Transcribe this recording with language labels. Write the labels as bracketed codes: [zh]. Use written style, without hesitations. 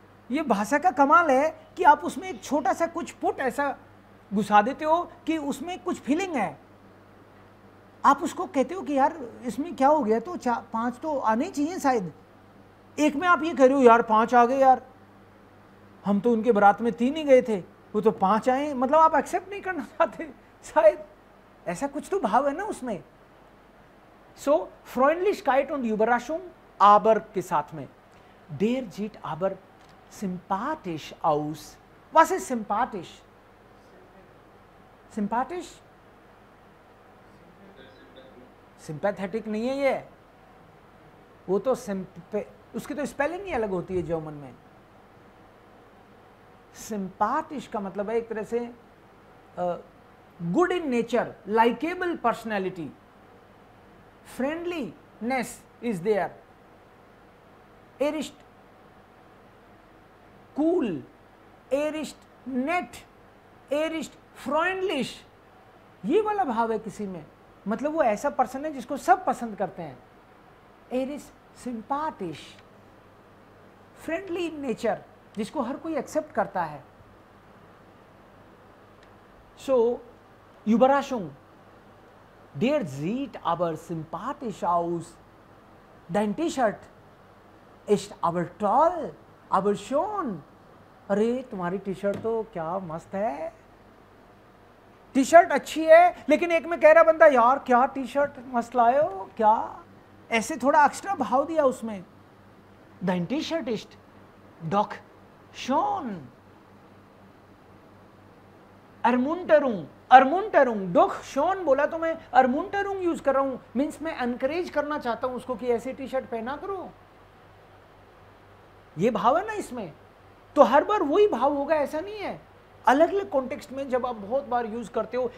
[hi] ये भाषा का कमाल है कि आप उसमें एक छोटा सा कुछ पुट ऐसा घुसा देते हो कि उसमें कुछ फीलिंग है, आप उसको कहते हो कि यार इसमें क्या हो गया, तो 5 तो आने चाहिए शायद, एक में आप ये कह रहे हो यार 5 आ गए, यार हम तो उनके बारात में 3 ही गए थे, वो तो 5 आए, मतलब आप एक्सेप्ट नहीं करना चाहते शायद, ऐसा कुछ तो भाव है ना उसमें। [de] सो फ्रेundlichkeit und Überraschung aber [hi] के साथ में, [de] der sieht aber sympathisch aus। Was ist sympathisch? Sympathisch? [hi] Sympathetic नहीं है ये, वो तो उसकी तो स्पेलिंग ही अलग होती है जर्मन में। सिंपैथिश का मतलब है एक तरह से good in nature, likeable personality, [en] friendliness is there. [de] Er ist cool, er ist nett, er ist freundlich. [hi] ये वाला भाव है किसी में, मतलब वो ऐसा पर्सन है जिसको सब पसंद करते हैं. [de] Er ist sympathisch, [en] friendly in nature, [hi] जिसको हर कोई एक्सेप्ट करता है. [de] So, Überraschung. Der sieht aber sympathisch aus. Dein T-Shirt ist aber toll, aber schon. [hi] अरे तुम्हारी टी शर्ट तो क्या मस्त है. टी शर्ट अच्छी है, लेकिन एक में कह रहा बंदा यार क्या टी शर्ट मस्त लाए हो क्या, ऐसे थोड़ा एक्स्ट्रा भाव दिया उसमें. [de] Dein T-Shirt ist doch schon. [hi] Ermunterung, Ermunterung, doch schon बोला तो मैं Ermunterung यूज कर रहा हूं, मीन्स मैं एनकरेज करना चाहता हूं उसको कि ऐसे टी शर्ट पहना करो. ये भाव है ना इसमें. तो हर बार वही भाव होगा ऐसा नहीं है, अलग अलग कॉन्टेक्स्ट में जब आप बहुत बार यूज करते हो.